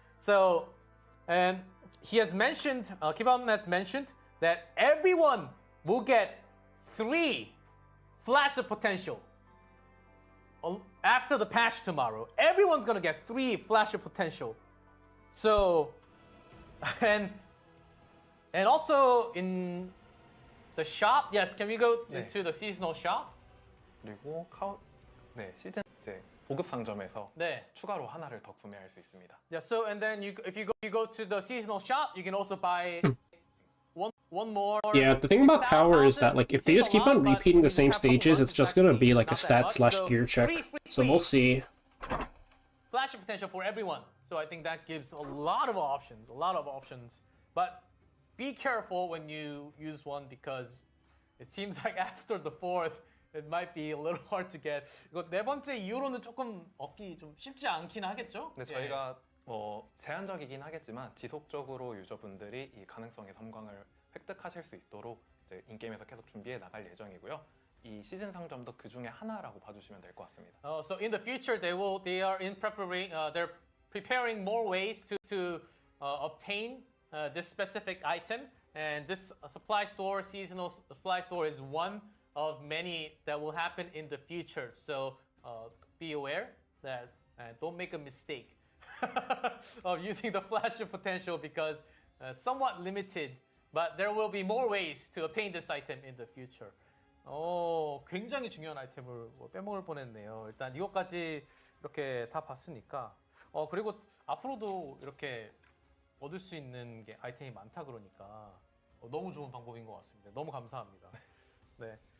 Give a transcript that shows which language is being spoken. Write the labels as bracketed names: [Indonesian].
[English] So, and he has mentioned, Kibam has mentioned that everyone will get 3 flash of potential. After the patch tomorrow, everyone's gonna get 3 flash of potential. So, and also in the shop, yes, can we go [Korean] 네. [English] into the seasonal shop? [Korean] 그리고 시즌 이제 보급 상점에서 네. 추가로 하나를 더 구매할 수 있습니다. [English] Yeah, so and then if you go to the seasonal shop, you can also buy one more. Yeah, the thing about Tower is that, like, if they just keep on repeating the same stages, it's just gonna be like a stat/gear check. So we'll see. Flash potential for everyone. So I think that gives a lot of options. But be careful when you use one because it seems like after the fourth, it might be a little hard to get. [Korean] 이거 네 번째 이후로는 조금 얻기 좀 쉽지 않긴 하겠죠? 근데 저희가 제한적이긴 하겠지만 지속적으로 유저분들이 이 가능성의 섬광을 획득하실 수 있도록 이제 인게임에서 계속 준비해 나갈 예정이고요. 이 시즌 상점도 그 중에 하나라고 봐주시면 될 것 같습니다. [English] So in the future, they are in preparing. They're preparing more ways to obtain this specific item, and this supply store, seasonal supply store, is one of many that will happen in the future. So be aware that don't make a mistake of using the flash of potential because somewhat limited, but there will be more ways to obtain this item in the future. [Korean] 굉장히 중요한 아이템을 빼먹을 뻔했네요. 일단 이것까지 이렇게 다 봤으니까 그리고 앞으로도 이렇게 얻을 수 있는 게 아이템이 많다 그러니까 너무 좋은 방법인 것 같습니다. 너무 감사합니다. 네.